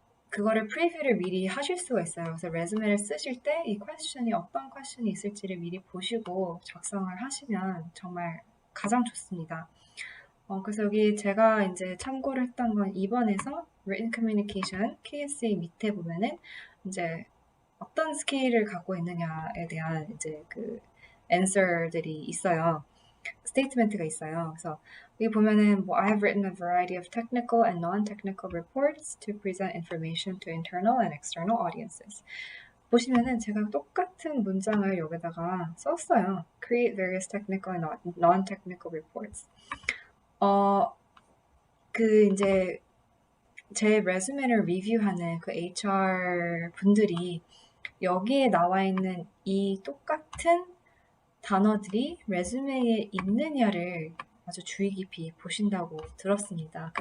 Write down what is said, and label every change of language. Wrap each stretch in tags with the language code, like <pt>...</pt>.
<ko>그거를 프리뷰를 미리 하실 수가 있어요. 그래서 레즈메를 쓰실 때 이 퀘스천이 어떤 퀘스천이 있을지를 미리 보시고 작성을 하시면 정말 가장 좋습니다. 그래서 여기 제가 이제 참고를 했던 건 2번에서 Written Communication KSA 밑에 보면은 이제 어떤 스킬을 갖고 있느냐에 대한 이제 그 answer들이 있어요. 스테이트멘트가 있어요. 그래서 여기 보면은 뭐</ko> <en>I have written a variety of technical and non-technical reports to present information to internal and external audiences.</en> <ko>보시면은 제가 똑같은 문장을 여기다가 썼어요.</ko> <en>Create various technical and non-technical reports.</en> <ko>그 이제 제 레즈메를 리뷰하는 그 HR 분들이 여기에 나와 있는 이 똑같은 단어들이 레즈메에 있느냐를 아주 주의 깊이 보신다고 들었습니다.</ko>